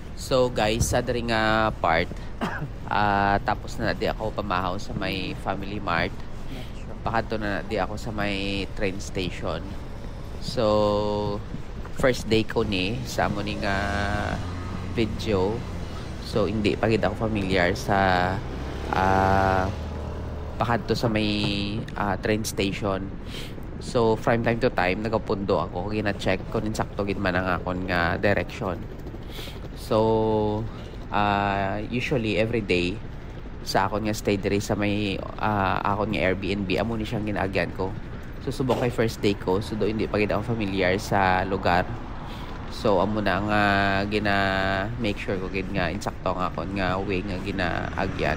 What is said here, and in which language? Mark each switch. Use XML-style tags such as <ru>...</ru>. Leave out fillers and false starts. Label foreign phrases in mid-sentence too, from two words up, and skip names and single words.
<en>So guys,</en> <hil>sa diri nga part, tapos na di ako pamahaw sa may Family Mart. Pakato na di ako sa may</hil> <en>train station.</en> <hil>So</hil> <en>first day</en> <hil>ko ni sa amo ni nga video. So hindi pa gid ako familiar sa pakadto sa may</hil> <en>train station.</en> <hil>So</hil> <en>from time to time</en> <hil>nagapundo ako gina-check kung insakto gid man ang akon nga direction.</hil> <en>So usually every day</en> <hil>sa akon nga stay diri sa may akon nga Airbnb amo ni siyang ginaagyan ko. So subok kay</hil> <en>first day</en> <hil>ko, so do hindi pa gid ako familiar sa lugar. So amo na nga gina</hil> <en>make sure</en> <hil>ko gid nga insakto nga akon nga way nga ginaagyan.</hil>